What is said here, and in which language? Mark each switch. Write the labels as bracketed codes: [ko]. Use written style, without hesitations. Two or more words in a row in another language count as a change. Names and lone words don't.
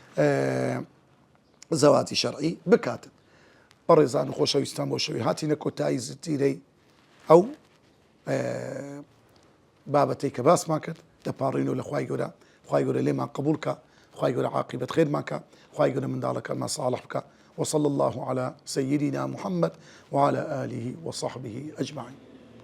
[ckb] زەواجی شەرعی بکاتن بەڕێزان و خۆشەویستان بۆ شەوی هاتینە کۆتایی زتیرەی ئەو بابەتەی کە باسمان کرد دەپاڕینەوە لە خوای گەورە خوای گەورە لێمان قبول کە خوای گەورە عاقبەت خێرمان کە خوای گەورە منداڵەکانمان صالح بکە [ar] وصلى الله على سيدنا محمد وعلى آله وصحبه أجمعين